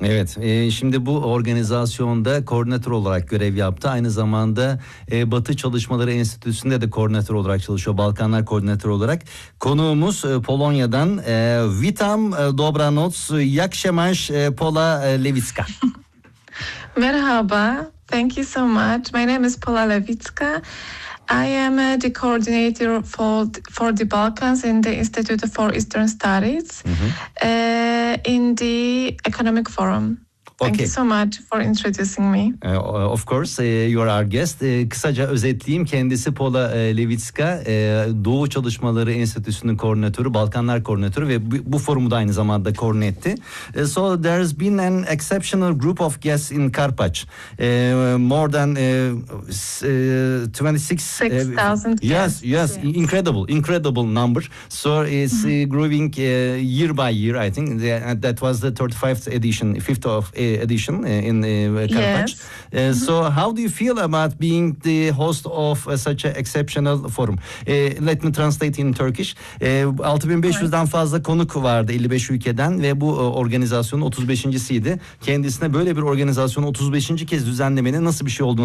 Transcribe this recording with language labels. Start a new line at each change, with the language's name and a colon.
Turkish: Evet, şimdi bu organizasyonda koordinatör olarak görev yaptı. Aynı zamanda Batı Çalışmaları Enstitüsü'nde de koordinatör olarak çalışıyor. Balkanlar koordinatörü olarak. Konuğumuz Polonya'dan
Polish: Witam Dobranoc, Jakşemaş
Turkish: Pola Lewicka. Merhaba,
English: thank you so much. My name is Pola Lewicka. I am the coordinator for the Balkans in the Institute for Eastern Studies, mm-hmm, in the Economic Forum. Okay. Thank you so much for introducing me. Of course, you are our guest.
Turkish: Kısaca özetleyeyim. Kendisi Pola Lewicka, Doğu Çalışmaları Enstitüsü'nün koordinatörü, Balkanlar koordinatörü ve bu forumu da aynı zamanda koordine etti.
English: So there has been an exceptional group of guests in Karpaç. More than 26,000 guests. Yes, incredible number. So it's growing year by year, I think. That was the 35th edition, 5th of edition in Karapaç. Yes. So how do you feel about being the host of such an exceptional forum? Let me translate in Turkish.
Turkish: 6500'den fazla konuk vardı 55 ülkeden ve bu organizasyonun 35.siydi. Kendisine böyle bir organizasyonu 35. kez düzenlemenin nasıl bir şey olduğunu